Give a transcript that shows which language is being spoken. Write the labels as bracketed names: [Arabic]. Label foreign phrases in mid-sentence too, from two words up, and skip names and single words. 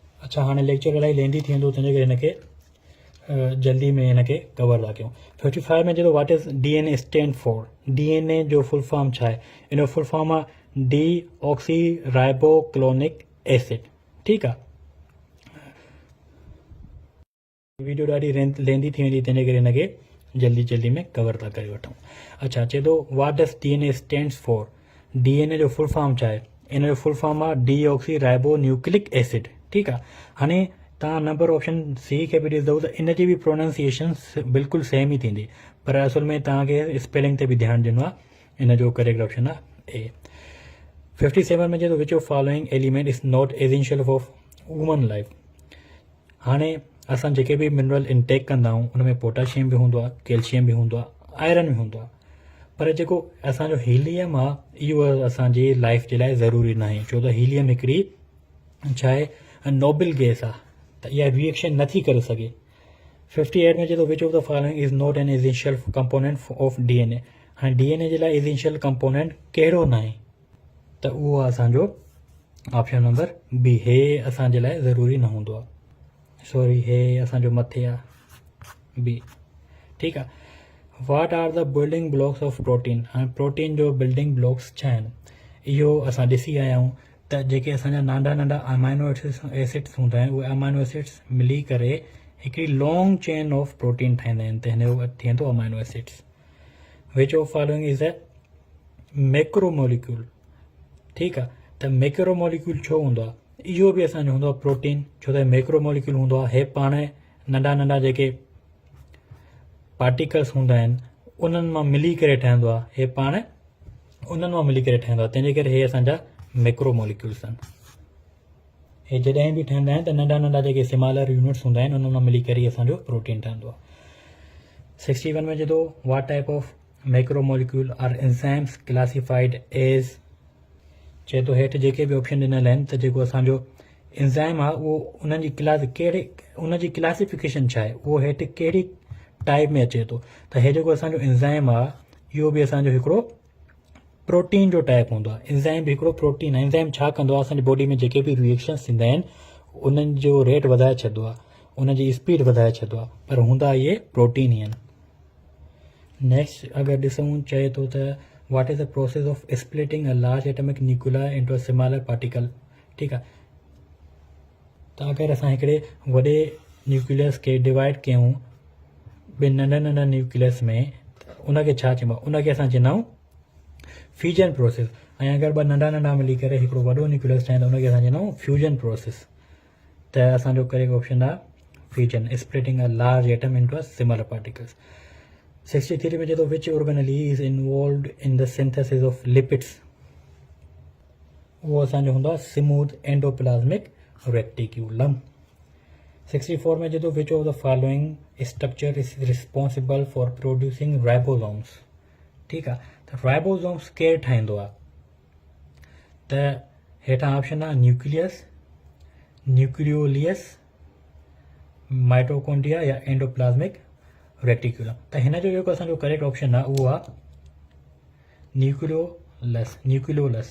[Sindhi] अच्छा हाणे लेक्चर इलाही लेंदी थी वेंदो, तंहिंजे करे हिनखे जल्दी में हिनखे कवर था कयूं। [English] 55 [Sindhi] में चए [English] What is DNA stand for. DNA जो full form [Sindhi] छा आहे? इन जो [English] full form आहे deoxy riboclonic acid. [Sindhi] ठीकु आहे, वीडियो ॾाढी लेंदी थी वेंदी, तंहिंजे करे हिनखे जल्दी में कवर था करे वठूं। अच्छा चए थो [English] What does DNA stands for. DNA जो full form [Sindhi] छा आहे? इन जो [English] full form आहे deoxy ribo nucleic acid. [Sindhi] ठीकु आहे, हाणे तव्हां [English] number option C [Sindhi] खे बि ॾिसंदव त इन जी बि प्रोनाउंसिएशन बिल्कुलु सेम ई थींदी, पर असुल में तव्हांखे स्पेलिंग ते बि ध्यानु ॾिनो आहे। इन जो [English] correct option आहे ए। 57 [Sindhi] में चए थो [English] Which of following element is not essential for human life. [Sindhi] हाणे असां जेके बि [English] mineral intake [Sindhi] कंदा आहियूं उन में पोटाशियम बि हूंदो आहे, कैल्शियम बि हूंदो आहे, आयरन बि हूंदो आहे, पर जेको असांजो हीलियम आहे इहो असांजी लाइफ जे लाइ ज़रूरी न आहे, छो त हीलियम हिकिड़ी छा आहे [English] noble gas [Sindhi] आहे, त इहा रिएक्शन नथी करे सघे। [English] 58 [Sindhi] में चए थो [English] Which of the following is not an essential component of DNA. [Sindhi] हाणे DNA जे लाइ [English] essential component [Sindhi] कहिड़ो न आहे, त उहो असांजो [English] option number B, [Sindhi] हे असांजे लाइ ज़रूरी न हूंदो आहे। सॉरी, हे असांजो मथे आहे बी। ठीकु आहे, [English] What are the building blocks of protein. [Sindhi] हाणे प्रोटीन जो [English] building blocks [Sindhi] छा आहिनि, इहो असां ॾिसी आया आहियूं त जेके असांजा नंढा [English] amino acids [Sindhi] हूंदा आहिनि उहे [English] amino acids [Sindhi] मिली करे हिकिड़ी [English] long chain of protein [Sindhi] ठाहींदा आहिनि, त हिन जो थी वेंदो [English] amino acids. Which of following is a macromolecule. [Sindhi] ठीकु आहे, त मैक्रोमोलिक्यूल छो हूंदो आहे? इहो बि असांजो हूंदो आहे प्रोटीन, छो त मैक्रोमोलिक्यूल हूंदो आहे हे पाण नंढा जेके पार्टिकल्स हूंदा आहिनि उन्हनि मां मिली करे ठहंदो आहे, हे पाण उन्हनि मां मिली करे ठहंदो आहे, तंहिंजे करे हे असांजा मैक्रोमोलिक्यूल्स आहिनि। हे जॾहिं बि ठहंदा आहिनि त नंढा जेके [English] smaller units [Sindhi] हूंदा आहिनि उन्हनि मां मिली करे असांजो प्रोटीन ठहंदो आहे। [English] 61 [Sindhi] में चए थो [English] What type of macromolecule are enzymes classified as. [Sindhi] चए थो हेठि जेके बि ऑप्शन ॾिनल आहिनि त जेको असांजो एंजाइम आहे उहो उन्हनि जी क्लासिफिकेशन छा आहे, उहो हेठि कहिड़ी टाइप में अचे थो, त हे जेको असांजो एंजाइम आहे इहो बि असांजो हिकिड़ो प्रोटीन जो टाइप हूंदो आहे। एंजाइम बि हिकिड़ो प्रोटीन आहे। एंजाइम छा कंदो आहे, असांजी बॉडी में जेके बि रिएक्शन्स थींदा आहिनि उन्हनि जो रेट वधाए छॾींदो आहे, उनजी स्पीड वधाए छॾींदो आहे, पर हूंदा इहे प्रोटीन ई आहिनि। [English] नेक्स्ट [Sindhi] अगरि ॾिसूं चए थो त [English] What is the process of splitting a large atomic nuclear into a smaller particle. [Sindhi] ठीकु आहे, त अगरि असां हिकिड़े वॾे न्यूक्लियस खे डिवाइड कयूं ॿिनि नंढा न्यूक्लियस में, उनखे छा चइबो आहे? उनखे असां चवंदा आहियूं [English] fusion process. [Sindhi] ऐं अगरि ॿ नंढा मिली करे हिकिड़ो वॾो न्यूक्लियस ठाहींदा उनखे असां चवंदा आहियूं [English] fusion process. [Sindhi] त असांजो [English] correct option आहे fusion, splitting a large atom into a smaller particles. 63 [Sindhi] में चए थो [English] Which organelle is involved in the synthesis of lipids. [Sindhi] उहो असांजो हूंदो आहे [English] smooth endoplasmic reticulum. 64 [Sindhi] में चए थो [English] Which of the following structure is responsible for producing ribosomes. [Sindhi] ठीकु आहे, त राइबोसोम्स केरु ठाहींदो आहे? त हेठां [English] ऑप्शन आहे nucleus, nucleolius, mitochondria या endoplasmic reticulum. [Sindhi] त हिन जो जेको असांजो [English] correct option [Sindhi] आहे उहो आहे न्यूक्लियोलस।